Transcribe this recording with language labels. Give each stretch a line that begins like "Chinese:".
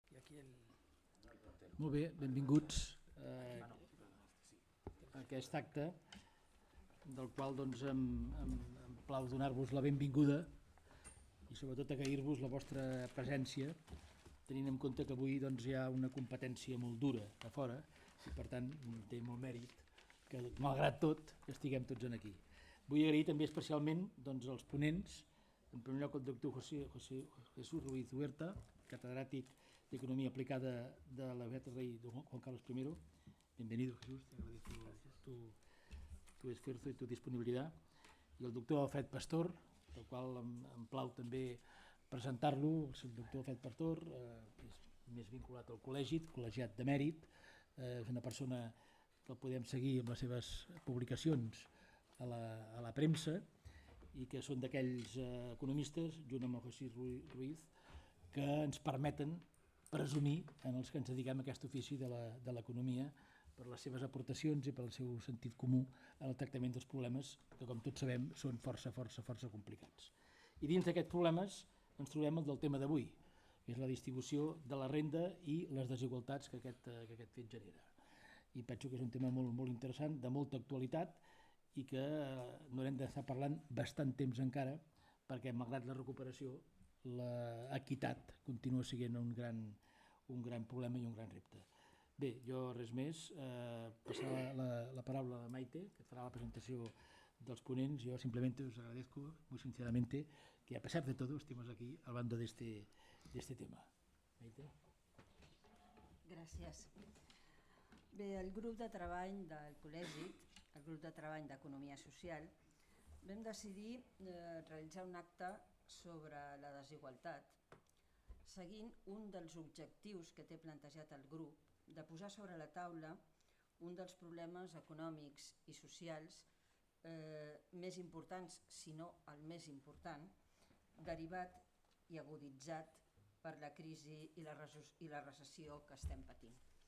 Catalan: Molt bé, benvinguts a aquest acte, del qual doncs, em plau donar-vos la benvinguda i sobretot agrair-vos la vostra presència, tenint en compte que avui doncs, hi ha una competència molt dura a fora i per tant té molt mèrit que, malgrat tot, estiguem tots aquí. Vull agrair també especialment doncs, als ponents, en primer lloc el doctor Jesús Ruiz Huerta, catedràtic d'Economía Aplicada de la Beata Rey Juan Carlos I.
Spanish: Bienvenido, Jesús, te agradezco tu esfuerzo y tu disponibilidad.
Catalan: I el doctor Alfred Pastor, del qual em plau també presentar-lo. El doctor Alfred Pastor és més vinculat al col·legiat de mèrit, és una persona que el podem seguir amb les seves publicacions a la premsa i que són d'aquells economistes, junt amb el Jesús Ruiz, que ens permeten presumir en els que ens dediquem a aquest ofici de l'economia per les seves aportacions i pel seu sentit comú en el tractament dels problemes que, com tots sabem, són força complicats. I dins d'aquests problemes ens trobem el del tema d'avui, que és la distribució de la renda i les desigualtats que aquest fet genera. I penso que és un tema molt interessant, de molta actualitat, i que no hem d'estar parlant bastant temps encara, perquè malgrat la recuperació l'equitat continua sent un gran problema i un gran repte. Bé, jo res més, passar la paraula a Maite, que farà la presentació dels ponents.
Spanish: Yo simplemente os agradezco muy sinceramente que a pesar de todo estemos aquí hablando de este tema. Maite.
Catalan: Gràcies. Bé, el grup de treball del col·legi, el grup de treball d'Economia Social, vam decidir realitzar un acte sobre la desigualtat, seguint un dels objectius que té plantejat el grup de posar sobre la taula un dels problemes econòmics i socials més importants, si no el més important, derivat i aguditzat per la crisi i la recessió que estem patint.